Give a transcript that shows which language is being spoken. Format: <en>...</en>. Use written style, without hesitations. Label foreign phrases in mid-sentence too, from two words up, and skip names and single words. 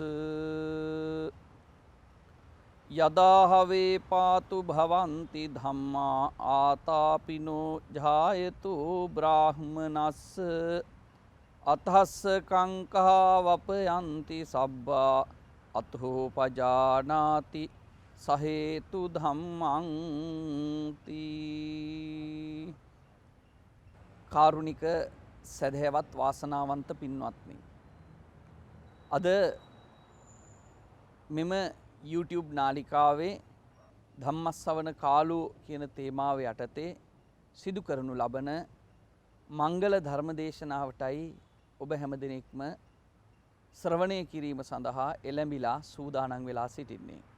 <pi>යදාහවේ පාතු භවಂತಿ ධම්මා ආතාපිනෝ ජායතු බ්‍රාහ්මනස්ස අතස්ස කංකා වපයන්ති සබ්බා අතෝ පජානාති සහේතු ධම්මං තී.</pi> <si>කාරුණික සදහැවත් වාසනාවන්ත පින්වත්නි, අද මෙම YouTube නාලිකාවේ</si> <pi>ධම්මස්සවන කාලෝ</pi> <si>කියන තේමාව යටතේ සිදු කරනු ලබන මංගල ධර්ම දේශනාවටයි ඔබ හැම දිනෙකම ශ්‍රවණය කිරීම සඳහා එළඹිලා සූදානම් වෙලා සිටින්නේ.</si>